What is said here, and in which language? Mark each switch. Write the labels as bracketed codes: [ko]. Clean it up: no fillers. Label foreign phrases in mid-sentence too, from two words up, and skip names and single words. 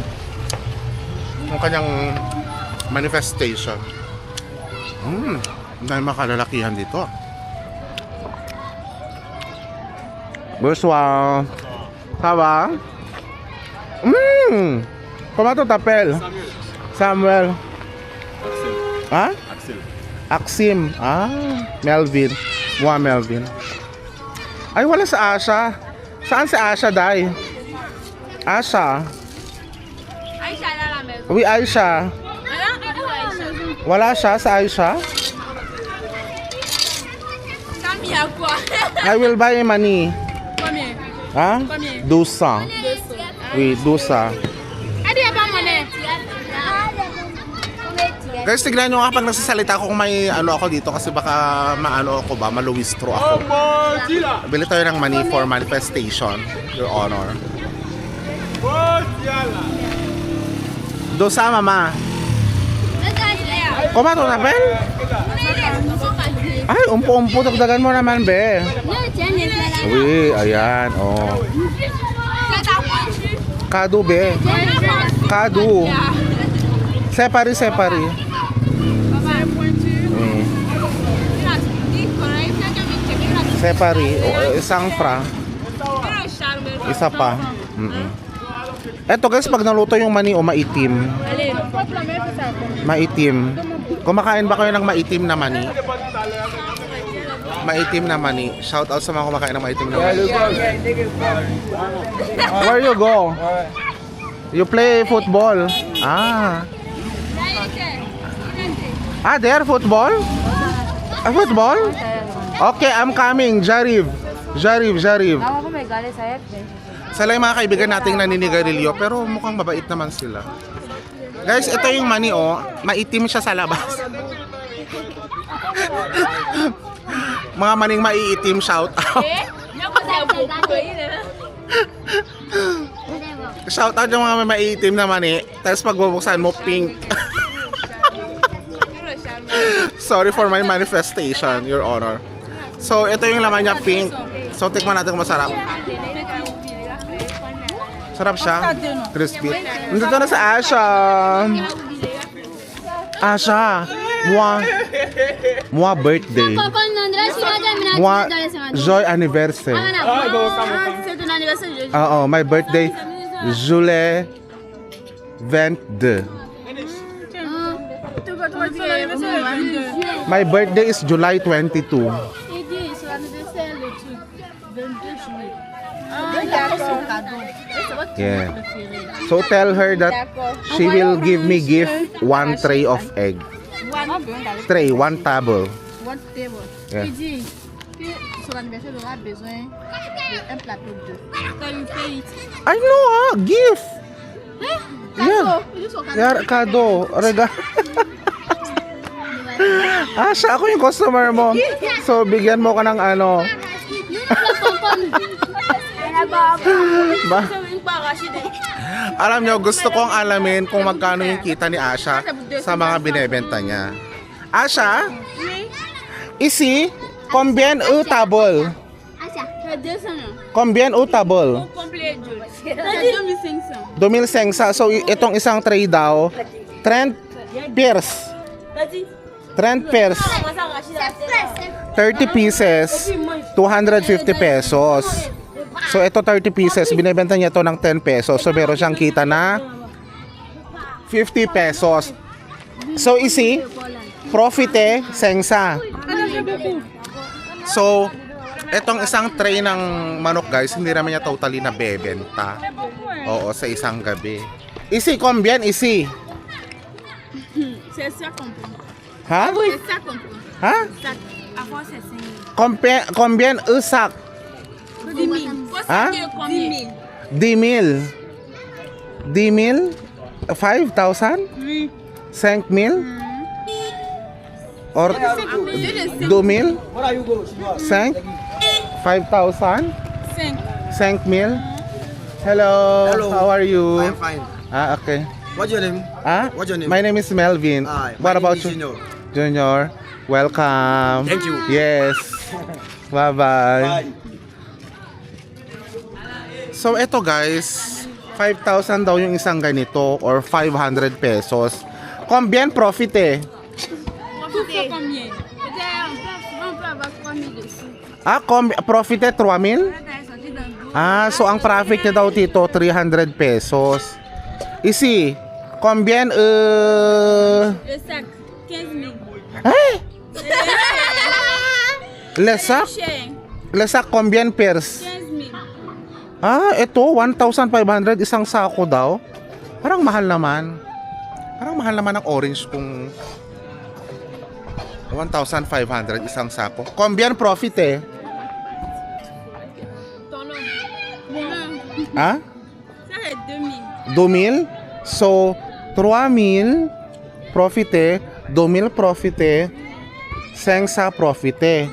[tl] Ng kanyang manifestation. Dahil makalalakihan dito. [fr] Bonsoir. Ça va? Comment tu t'appelles? Samuel. Ah? Axim. Ah, Melvin. Moi, [tl] Melvin. Ay, wala sa Asha. Saan si Asha, Day? Asha. Aisha, [fr] la maison. Oui, Aisha. [tl] Wala siya sa Aisha? [fr] Camille à quoi? [en] I will buy money. [fr] Combien? Ah? 200. Oui, 200. Adi apa mana? [tl] Guys, tignan nyo nga pag nagsasalita ako kung may ano ako dito kasi baka maano ako ba, maluwistro ako. Bili tayo ng [en] money for manifestation, Your Honor. Dosa, mama. [fr] Comment tu t'appelles? [tl] Ay, umpo-umpo, dagdagan mo naman, be. Oui, ayan, oh. Kado, be. Kado. Separi. Separi. Isang fra. Isa pa. Eto guys, pag naluto yung mani o maitim. Maitim. Kumakain ba kayo ng maitim na mani? Maitim na mani. Shout out sa mga kumakain ng maitim na mani. [en] Where you go? You play football? Ah, there football? Football? Okay, I'm coming. Jarib. [tl] Sila yung mga kaibigan nating naninigarilyo pero mukhang mabait naman sila. Guys, ito yung mani oh. Maitim siya sa labas. Mga maning maiitim, shout out. Shout out yung mga maiitim na mani. Tapos pagbubuksan mo, pink. [en] Sorry for my manifestation, Your Honor. So, [tl] ito yung laman niya, pink. So, tikman natin kung masarap. Sarap siya. Crispy. Nandito na sa Asha. Asha. [en] Moi birthday. Moi joy anniversary. Oo, my birthday. Juillet 22. My birthday is July 22. [fr] Il dit son anniversaire le truc 22 juillet. D'accord. Cadeau. C'est votre [en] Yeah. [fr] préféré. [en] So tell her that she will give me gift 1 tray of egg. Tray, 1 table. One table. Yeah. [fr] Il dit que son anniversaire aura besoin d'un plateau d'œufs. Quand il paye, [en] I know, gift. Yeah. [fr] il dit son cadeau. [en] Yeah, [tl] kado. Rega. Siya ako yung customer mo. So, bigyan mo ka ng ano. Ba? Alam nyo, gusto kong alamin kung magkano yung kita ni Asha sa mga binebenta niya. Asha? [fr] Ici, combien au table? Combien au table? 2,500. [tl] So, itong isang tray daw, 30 pairs. [en] 30 pairs. 30 pieces, 250 pesos. [tl] So, ito 30 pieces, binibenta niya to ng 10 pesos. So, meron siyang kita na 50 pesos. So, isi, profite, sengsa. So, etong isang tray ng manok, guys, hindi naman niya totally nabebenta. Oo, sa isang gabi. Isi, [fr] combien, isi? C'est ça qu'on peut. Ha? C'est ça qu'on peut. Ha? Avant, c'est 5 000. Combien un sac? 10 000. Hein? 10 000. 10 000? 5,000? Oui. 5,000? Or 2,000? 5? 5,000? [en] 5,000? Hello. Hello. How are you? I'm fine. Okay. What's your name? What's your name? My name is Melvin. What about you? Junior. Junior. Welcome. Thank you. Yes. Bye-bye. [tl] So eto guys, 5,000 daw yung isang ganito or 500 pesos. [fr] Combien profit eh? Profitez combien? On peut avoir 3 000 dessus. Profit eh 3,000? [tl] So ang profit niya daw dito 300 pesos. [fr] Isi, combien Le sac, 15 000. Le sac combien pairs? 15 000. [tl] Ito 1,500 isang sako daw. Parang mahal naman. Parang mahal naman ang orange kung 1,500 isang sako. [fr] Combien profit eh? Ton nom. Ha? Ça, c'est 2 000. 2,000? So, 3,000 profite, 2,000 profite, 500 profite.